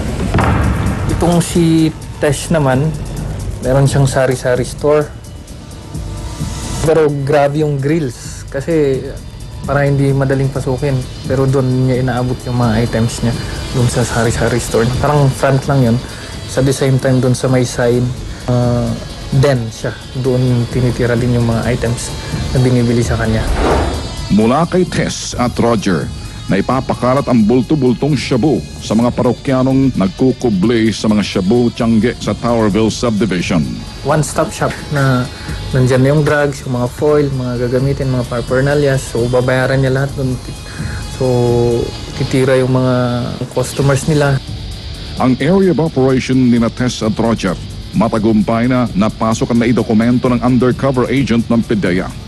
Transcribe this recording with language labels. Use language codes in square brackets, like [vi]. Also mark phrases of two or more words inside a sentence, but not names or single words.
[tl] Itong si Tess naman, meron siyang sari-sari store. Pero grabe yung grills kasi para hindi madaling pasukin. Pero doon niya inaabot yung mga items niya doon sa sari-sari store. Parang front lang yun. [en] At the same time [tl] doon sa may side, den siya. Doon tinitira din yung mga items na binibili sa kanya. Mula kay Tess at Roger, na ipapakalat ang bulto-bultong shabu sa mga parokyanong nagkukuble sa mga shabu tiyangge sa Towerville Subdivision. [en] One-stop shop [tl] na nandyan yung drugs, yung mga foil, mga gagamitin, mga paraphernalia. So babayaran niya lahat doon. So titira yung mga customers nila. Ang [en] area of operation [tl] ni Tess at Roger, matagumpay na napasok ang naidokumento ng [en] undercover agent [tl] ng PDEA.